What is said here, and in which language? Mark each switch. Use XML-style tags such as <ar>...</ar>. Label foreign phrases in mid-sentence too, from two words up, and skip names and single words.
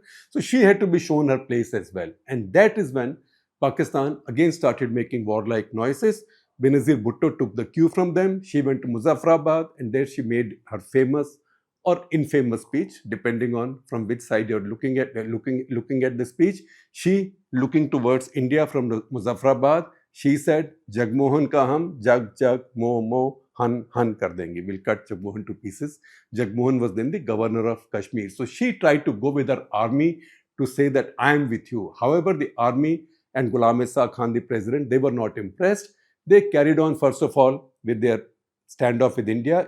<en>So she had to be shown her place as well. And that is when Pakistan again started making warlike noises. Benazir Bhutto took the cue from them. She went to Muzaffarabad, and there she made her famous or infamous speech, depending on from which side you're looking at the speech. She, looking towards India from Muzaffarabad, she said,</en> <hi>जगमोहन का हम जग जग मो मो हन हन कर देंगे.</hi> <en>We'll cut Jagmohan to pieces. Jagmohan was then the governor of Kashmir. So she tried to go with her army to say that I am with you. However, the army and Ghulam Isa Khan, the president, they were not impressed. They carried on, first of all, with their standoff with India.</en>